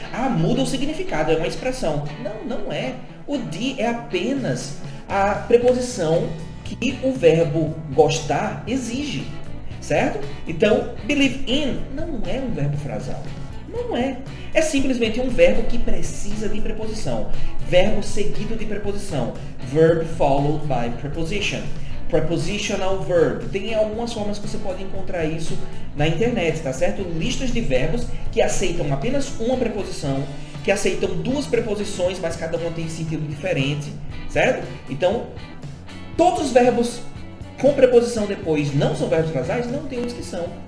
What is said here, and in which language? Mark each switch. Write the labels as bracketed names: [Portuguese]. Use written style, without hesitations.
[Portuguese] Ah, muda o significado, é uma expressão. Não, não é. O de é apenas a preposição que o verbo gostar exige. Certo? Então, [English] believe in [Portuguese] não é um verbo frasal. Não é. É simplesmente um verbo que precisa de preposição. Verbo seguido de preposição. [English] Verb followed by preposition. Prepositional verb. [Portuguese] Tem algumas formas que você pode encontrar isso na internet, tá certo? Listas de verbos que aceitam apenas uma preposição, que aceitam duas preposições, mas cada uma tem sentido diferente, certo? Então, todos os verbos com preposição depois não são verbos frasais? Não, tem outros que são.